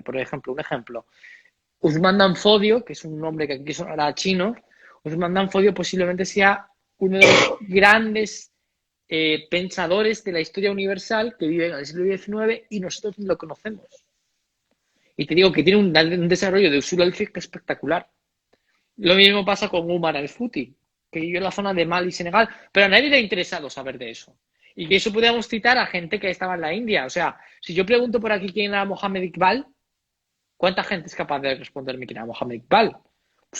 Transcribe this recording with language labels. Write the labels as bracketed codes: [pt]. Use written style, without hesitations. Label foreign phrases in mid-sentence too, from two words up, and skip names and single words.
[es] Por ejemplo, un ejemplo, Uthman Dan Fodio, que es un nombre que aquí sonará chino. Uthman Dan Fodio posiblemente sea uno de los grandes pensadores de la historia universal que vive en el siglo XIX y nosotros no lo conocemos. Y te digo que tiene un desarrollo de [ar] أصول الفقه [es] espectacular. Lo mismo pasa con Umar al-Futi, que vivió en la zona de Mali y Senegal, pero a nadie le ha interesado saber de eso. Y que eso podríamos citar a gente que estaba en la India. O sea, si yo pregunto por aquí quién era Mohammed Iqbal, ¿cuánta gente es capaz de responderme quién era Mohammed Iqbal?